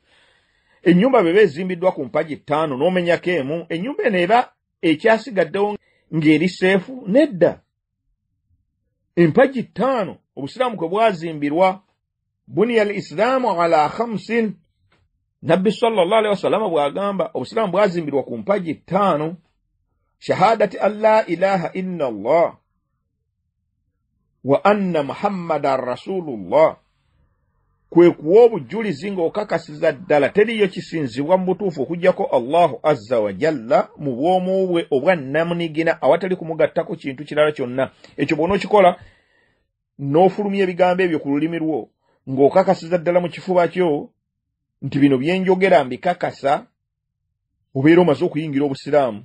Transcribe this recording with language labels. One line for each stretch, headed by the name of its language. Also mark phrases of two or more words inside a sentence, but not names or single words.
Ganda: Ennyumba bwe ezimbiddwa ku mpagi 5 n'omenyako emu, ennyumba eno eba ekyasigaddewo ng'eri seefu? Nedda. Empagi 5 obusiraamu kwe bwazimbirwa,
Arabic: بني الإسلام على خمس.
Ganda: Nabbi
Arabic: صلى الله عليه وسلم
Ganda: bw'agamba obusiraamu bwazimbirwa ku mpagi 5:
Arabic: شهادة أن لا إله إلا الله وأن محمدا رسول الله,
Ganda: kwe kuwa obujulizi ng'okakasiza ddala teriyo kisinzibwa mu butuufu okuggyako
Arabic: الله عز وجل
Ganda: mu bwomu bwe obwa namunigina awatali kumugattako kintu kirala kyonna. Ekyo bw'onookikola n'ofulumya ebigambo ebyo ku lulimi lwo ng'okakasiza ddala mu kifuba kyo nti bino byenjogera mbikakasa, obeera omaze okuyingira obusiraamu.